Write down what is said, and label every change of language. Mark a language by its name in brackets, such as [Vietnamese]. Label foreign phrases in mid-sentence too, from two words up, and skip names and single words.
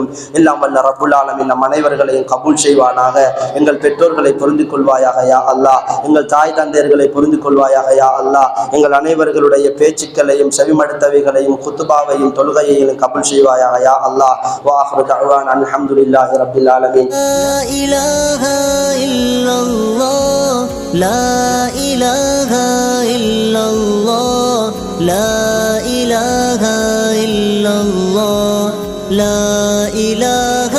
[Tamil] எல்லாம் வல்ல [Arabic] رب العالمين [Tamil] நம் அனைவர்களையும் கபூல் செய்வானாக. எங்கள் பெற்றோர்களை புரிந்து கொள்வாயாக யா அல்லாஹ். எங்கள் தாய் தந்தையர்களை புரிந்து கொள்வாயாக யா அல்லாஹ். எங்கள் அனைவர்களுடைய பேச்சுக்களையும் செவிமடுத்தவைகளையும் குத்துபாவையும் தொழுகையையும் கபூல் செய்வாயாக யா அல்லாஹ். [Arabic] وآخر دعوانا الحمد لله رب العالمين. لا إله إلا الله لا إله إلا الله لا إله